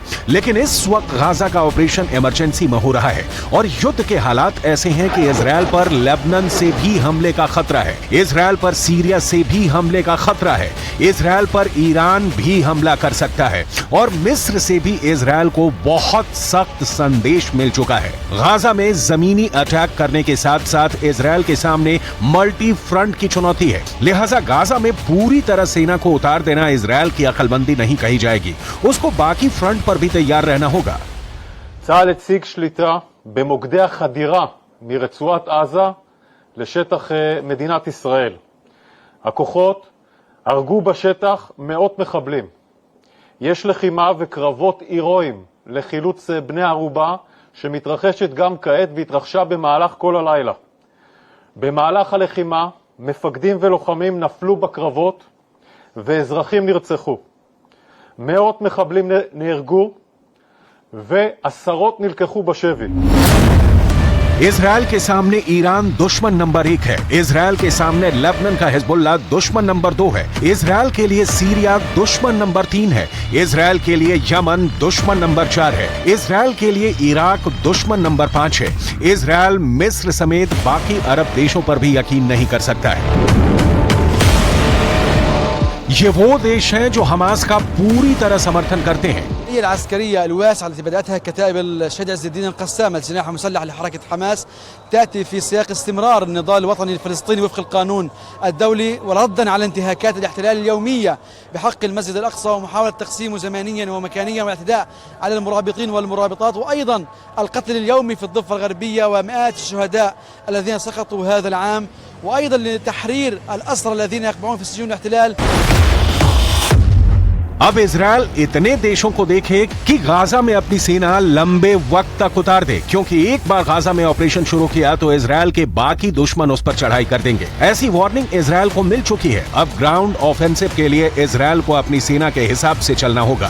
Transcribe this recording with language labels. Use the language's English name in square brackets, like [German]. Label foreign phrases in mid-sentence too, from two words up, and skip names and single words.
[Hindi] लेकिन इस वक्त गाजा का ऑपरेशन इमरजेंसी में हो रहा है और युद्ध के हालात ऐसे हैं कि इजराइल पर लेबनान से भी हमले का खतरा है, इजराइल पर सीरिया से भी हमले का खतरा है, इजराइल पर ईरान भी हमला कर सकता है और मिस्र से भी इजराइल को बहुत सख्त संदेश मिल चुका है। गाजा में जमीनी अटैक करने के साथ साथ इजराइल के सामने [English] multi front [Hindi] की चुनौती है, लिहाजा गाजा में पूरी तरह सेना को उतार देना इजराइल की अकलमंदी नहीं कही जाएगी, उसको बाकी फ्रंट पर भी तैयार रहना होगा। [Hebrew] צה"ל הציג שליטה במוקדי החדירה מרצועת עזה לשטח מדינת ישראל. הכוחות הרגו בשטח מאות מחבלים. יש לחימה וקרבות הירואיים לחילוץ בני ערובה שמתרחשת גם כעת והתרחשה במהלך כל הלילה. במהלך הלחימה, מפקדים ולוחמים נפלו בקרבות ואזרחים נרצחו. מאות מחבלים נהרגו ועשרות נלקחו בשבי. [Hindi] इजरायल के सामने ईरान दुश्मन नंबर 1 है। इजरायल के सामने लेबनान का हिजबुल्लाह दुश्मन नंबर 2 है। इजरायल के लिए सीरिया दुश्मन नंबर 3 है। इजरायल के लिए यमन दुश्मन नंबर 4 है। इजरायल के लिए इराक दुश्मन नंबर 5 है। इजरायल मिस्र समेत बाकी अरब देशों पर भी यकीन नहीं कर सकता है। ये वो देश हैं जो हमास का पूरी तरह समर्थन करते हैं। [Arabic] العسكرية الواسعة التي بدأتها كتائب الشهداء عز الدين القسام الجناح المسلح لحركة حماس تأتي في سياق استمرار النضال الوطني الفلسطيني وفق القانون الدولي وردا على انتهاكات الاحتلال اليومية بحق المسجد الأقصى ومحاولة تقسيمه زمانيا ومكانيا والاعتداء على المرابطين والمرابطات وأيضا القتل اليومي في الضفة الغربية ومئات الشهداء الذين سقطوا هذا العام وأيضا لتحرير الأسرى الذين يقبعون في سجون الاحتلال. [Hindi] अब इजरायल इतने देशों को देखे कि गाजा में अपनी सेना लंबे वक्त तक उतार दे, क्योंकि एक बार गाजा में ऑपरेशन शुरू किया तो इजरायल के बाकी दुश्मन उस पर चढ़ाई कर देंगे। ऐसी वार्निंग इजरायल को मिल चुकी है। अब [English] ground offensive [Hindi] के लिए इजरायल को अपनी सेना के हिसाब से चलना होगा।